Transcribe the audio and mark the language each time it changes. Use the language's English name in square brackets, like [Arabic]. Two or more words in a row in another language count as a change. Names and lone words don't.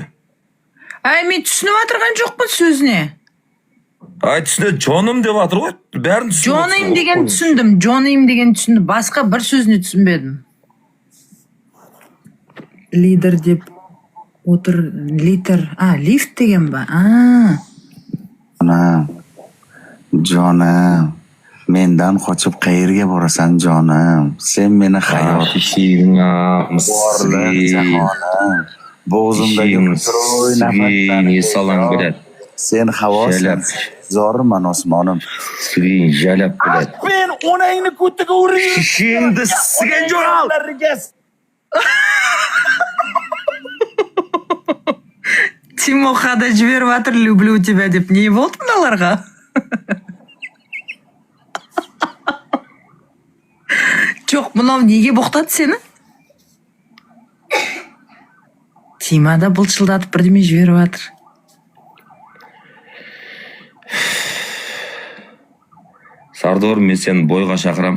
[Kazakh] Мен түсініп отырған жоқпын сөзіне. Түсіне жоным деп атыр ғой. Бәрін түсініп. Жоным деген түсіндім. Жоным деген түсіндім. Басқа бір сөзіне түсінбедім. Лидер деп отыр. Литер. Лифт деген ба? [Uzbek] Jonim, mendan qochib qayerga borasan jonim? Sen meni hayot jahonim. Bo'g'zimdagi Salom sen havosan, zorman osmonim. Siring jalab biladi. Men onangni ko'tiga urib Shishingni sigan jo'ral. [Kazakh] Тимохада жіберіп жатыр, [Russian] люблю тебя деп. [Kazakh] Не болды мыналарға? Жоқ, мынау неге боқтады сені? Тимада бұлшылдатып бірдеме жіберіп жатыр. Сардор, мен сені бойға шақырам.